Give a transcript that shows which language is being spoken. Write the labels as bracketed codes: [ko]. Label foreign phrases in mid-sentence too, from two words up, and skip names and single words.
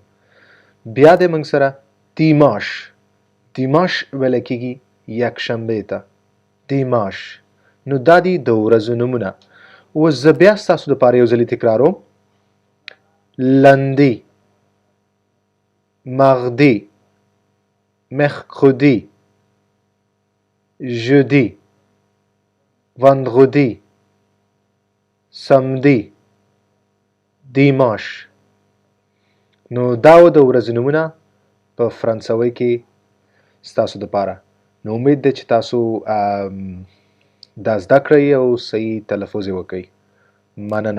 [ps] بیا دی موږ سره دیماش. دیماش ویلی کېږي یکشنبې ته دیماش. نو دا دي د ورځو نومونه. اوس زه بیا ستاسو دپاره یو ځلې تکراروم. [fr] lundi, mardi, mercredi، jeudi، vendredi، samedi، [ps] دیماش. نو دا و د ورځې نومونه په فرانسوي کې ستاسو دپاره. نو امید دی چې تاسو دا زده کړئ او صحیح تلفظ یې وکئ. مننه.